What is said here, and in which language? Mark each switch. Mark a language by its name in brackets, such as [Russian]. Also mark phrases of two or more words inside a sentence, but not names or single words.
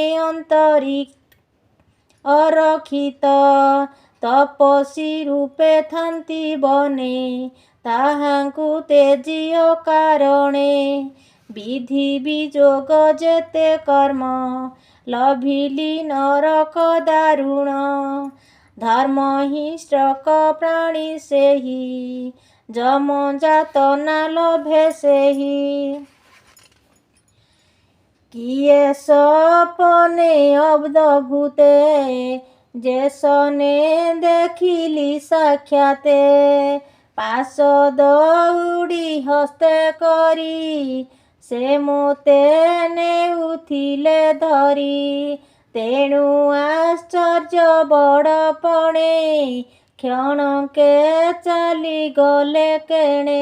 [Odia] ଅନ୍ତରିକ୍ଷ ଅରକ୍ଷିତ ତପସୀ ରୂପେ ଥାନ୍ତି ବନେ ତାହାଙ୍କୁ ତେଜିୟ କାରଣେ ବିଧି ବିଜୋଗ ଜେତେ କର୍ମ ଲଭିଲି ନରକ ଦାରୁଣ ଧର୍ମହିଂସ୍ରକ ପ୍ରାଣୀ ସେହି ଜମ ଜାତନା ଲଭେ ସେହି କିଏ ସପନେ ଅବ୍ଦଭୂତେ ଜେସନେ ଦେଖିଲି ସାକ୍ଷାତେ ପାଶ ଦଉଡ଼ି ହସ୍ତେ କରି ସେ ମୋତେ ନେଉଥିଲେ ଧରି। ତେଣୁ ଆଶ୍ଚର୍ଯ୍ୟ ବଡ଼ପଣେ କ୍ଷଣକେ ଚାଲିଗଲେ କେଣେ।